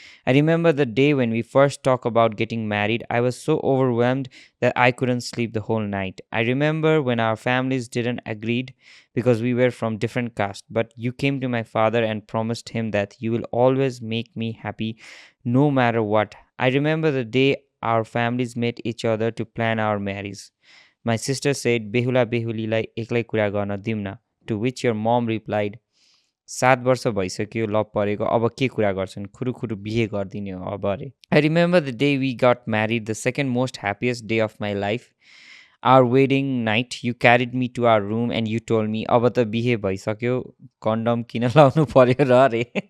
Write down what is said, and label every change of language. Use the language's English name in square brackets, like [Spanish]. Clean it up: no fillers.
[English] I remember the day when we first talked about getting married. I was so overwhelmed that I couldn't sleep the whole night. I remember when our families didn't agree because we were from different castes, but you came to my father and promised him that you will always make me happy no matter what. I remember the day our families met each other to plan our marriage. My sister said, [Nepali] Behula Behuliलाई एक्लै कुरा गर्न दिम्न, [English] to which your mom replied, [Nepali] 7 वर्ष भइसक्यो love परेको अब के कुरा गर्छन् खुरुखुरु बिहे गरिदिने हो अब अरे. [English] I remember the day we got married, the second most happiest day of my life. Our wedding night, you carried me to our room and you told me, [Nepali] अब त बिहे भइसक्यो कन्डम किन लाउनु पर्यो र अरे.